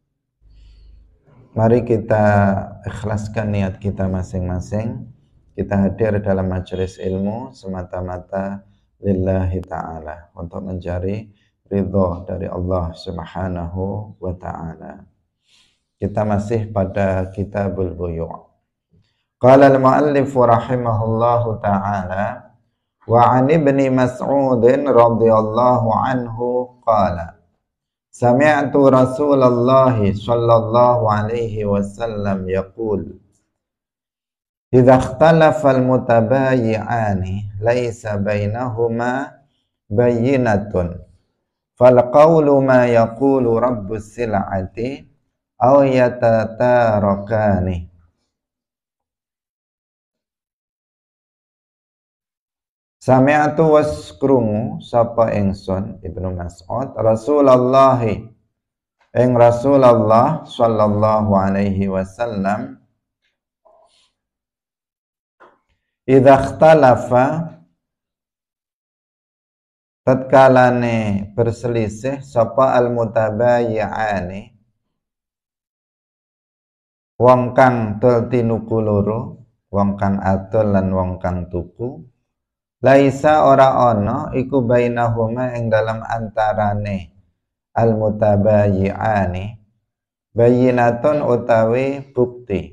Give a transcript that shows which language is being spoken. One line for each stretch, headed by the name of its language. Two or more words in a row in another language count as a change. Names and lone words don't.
Indonesian: Mari kita ikhlaskan niat kita masing-masing. Kita hadir dalam majelis ilmu semata-mata
Arabic: لله تعالى,
Indonesian: untuk mencari ridho dari Allah
Arabic: سبحانه وتعالى.
Indonesian: Kita masih pada
Arabic: كتاب البيوع'. قال المؤلف رحمه الله تعالى وعن ابن مسعود رضي الله عنه قال سمعت رسول الله صلى الله عليه وسلم يقول إذا اختلف المتبايعان ليس بينهما بينة فالقول ما يقول رب السلعة أو يتتاركان.
Javanese: Sami'tu waskrungu sapa ingsun Ibnu Mas'ud Rasulullah ing Rasulullah
Arabic: صلى الله عليه وسلم إذا اختلف
Javanese: tatkalane berselisih sapa
Arabic: المتبايعان
Javanese: wong kang dol tinuku loro, wong kang adol lan wong kang tuku, laisa ora ana iku bainahuma ing dalam antarane
Arabic: المتبايعان بينة
Javanese: utawi bukti.